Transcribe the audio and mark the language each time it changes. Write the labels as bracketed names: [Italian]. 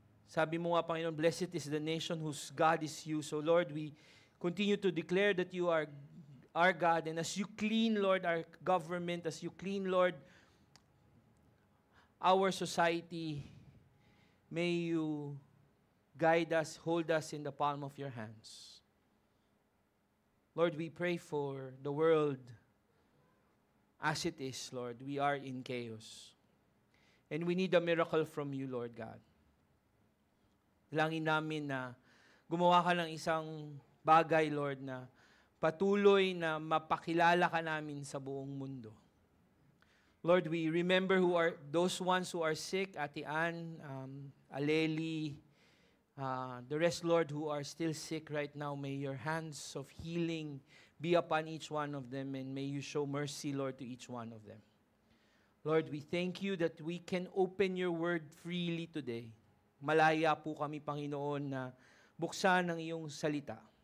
[Filipino] Sabi mo nga, [English] Panginoon, blessed is the nation whose God is you. So, Lord, we continue to declare that you are our God. And as you clean, Lord, our government, as you clean, Lord, our society, may you guide us, hold us in the palm of your hands. Lord, we pray for the world as it is, Lord. We are in chaos. And we need a miracle from you, Lord God. [Filipino] Langin namin na gumawa ka ng isang bagay, Lord, na patuloy na mapakilala ka namin sa buong mundo. [English] Lord, we remember those ones who are sick, Ate Ann, Aleli, the rest, Lord, who are still sick right now. May your hands of healing be upon each one of them, and may you show mercy, Lord, to each one of them. Lord, we thank you that we can open your word freely today. [Filipino] Malaya po kami, Panginoon, na buksan ang iyong salita.